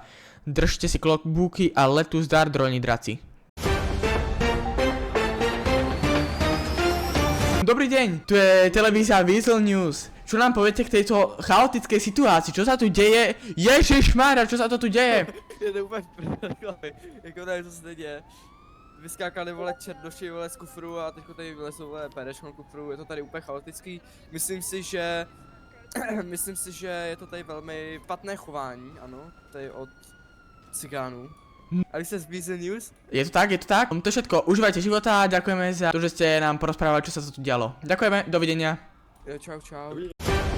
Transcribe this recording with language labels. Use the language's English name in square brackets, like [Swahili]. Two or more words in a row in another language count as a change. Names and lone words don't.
[Slovak] Držte si klobúky a letu zdar, droni draci. Dobrý deň, tu je televízia Weasel News. Čo nám poviete k tejto chaotickej situácii? Čo sa tu deje? Ježišmarja, čo sa to tu deje? [Czech] Je to úplně chlapi, jako tady to se děje. Vyskákali vole černoši vole z kufru a teďko tady vylezou vole pédeškon kufru, je to tady úplně chaotický. Myslím si, že je to tady velmi špatné chování, ano, tady od cigánů. A vy jste z Weasel News? Je to tak, je to tak. [Slovak] To je všetko, užívajte života a ďakujeme za to, že ste nám porozprávali, čo sa tu dialo. Ďakujeme, dovidenia. [Czech] Jo, čau.